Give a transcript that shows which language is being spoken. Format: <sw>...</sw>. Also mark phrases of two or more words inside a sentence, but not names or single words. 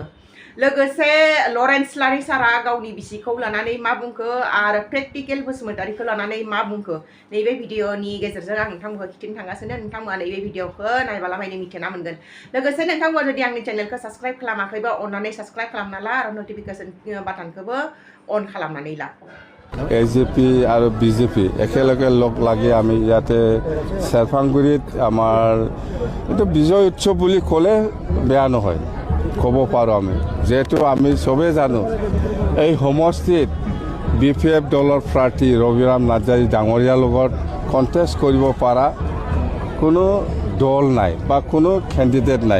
<brx>लोगोसे लरेन्स लारिसारा गावनि बिसिखौ लानानै मा बुंखो आरो प्रेक्टिकेल बसुमतारीखौ लानानै मा बुंखो नैबे भिडिअनि गेजेरजों आं नोंथांमोनखौ खिन्थिनो थांगासिनो। नोंथांमोना नैबे भिडिअखौ नायबाला माने मिथिना मोनगोन। लोगोसे नोंथांमोना जुदि आंनि चेनेलखौ साबस्क्राइब खालामाखैबा अन्नानै साबस्क्राइब खालामना ला आरो</brx> <en>notification button</en> <brx>अन खालामनानै ला।</brx> <as>AGP আৰু BJP একেলগে লগ লাগি আমি ইয়াতে সেৰফাংগুৰিত আমাৰ এইটো বিজয় উৎসৱ বুলি ক'লে বেয়া নহয়, ক'ব পাৰোঁ আমি, যেহেতু আমি চবেই জানো এই সমষ্টিত BPF দলৰ প্ৰাৰ্থী ৰবিৰাম নাৰ্জাৰী ডাঙৰীয়াৰ লগত কণ্টেষ্ট কৰিব পৰা কোনো দল নাই বা কোনো কেণ্ডিডেট নাই।</as>